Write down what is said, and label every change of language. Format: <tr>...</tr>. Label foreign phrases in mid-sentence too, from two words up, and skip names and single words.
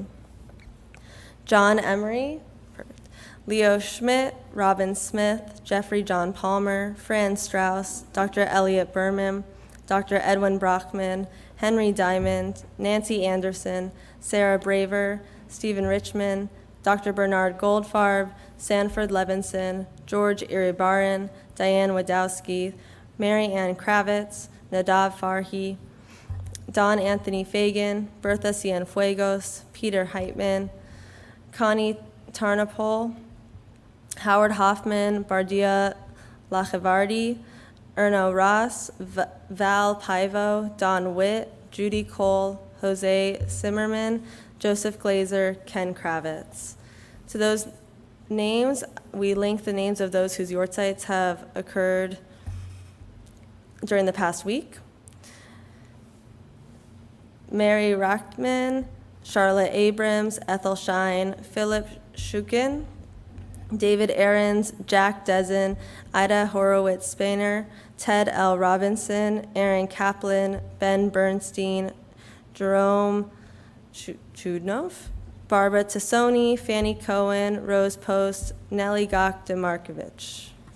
<en>John Emery, perfect. Leo Schmidt, Robin Smith, Jeffrey John Palmer, Fran Strauss, Dr. Elliot Berman, Dr. Edwin Brockman, Henry Diamond, Nancy Anderson, Sarah Braver, Stephen Richmond, Dr. Bernard Goldfarb, Sanford Levinson, George Iribaran, Diane Wadowski, Mary Ann Kravitz, Nadav Farhi, Don Anthony Fagan, Bertha Cienfuegos, Peter Heitman, Connie Tarnopol, Howard Hoffman, Bardia Lachevardi, Erno Ross, Val Paivo, Don Witt, Judy Cole, Jose Zimmerman, Joseph Glazer, Ken Kravitz. To those names, we link the names of those whose yortzites have occurred during the past week. Mary Rachtman, Charlotte Abrams, Ethel Shine, Philip Shukin, David Aarons, Jack Dezen, Ida Horowitz-Spainer, Ted L. Robinson, Aaron Kaplan, Ben Bernstein, Jerome Chudnov, Barbara Tassoni, Fanny Cohen, Rose Post, Nellie Gok DeMarkovich.</en>